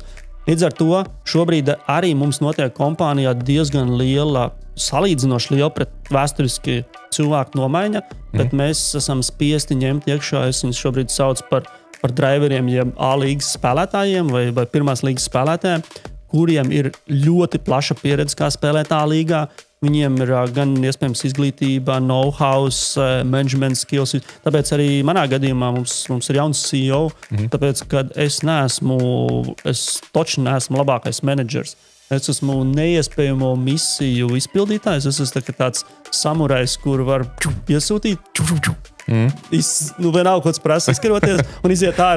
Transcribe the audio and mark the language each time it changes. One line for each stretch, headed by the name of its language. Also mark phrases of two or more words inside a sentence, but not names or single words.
Latvian: Līdz ar to šobrīd arī mums notiek kompānijā diezgan liela, salīdzinoši liela pret vēsturiski cilvēku nomaiņa, bet mēs esam spiesti ņemt iekšā, es viņus šobrīd sauc par driveriem, jeb A līgas spēlētājiem vai pirmās līgas spēlētājiem, kuriem ir ļoti plaša pieredze, kā spēlēt A līgā. Viņiem ir gan iespējams izglītība,
English: know-how, management skills.
Latvian: Tāpēc arī manā gadījumā mums ir jauns CEO, tāpēc, kad es toču neesmu labākais menedžers. Es esmu neiespējamo misiju izpildītājs. Es esmu tāds samurajs, kur var iesūtīt. Vienalga, ko tas prasa izskaroties un iziet ārā.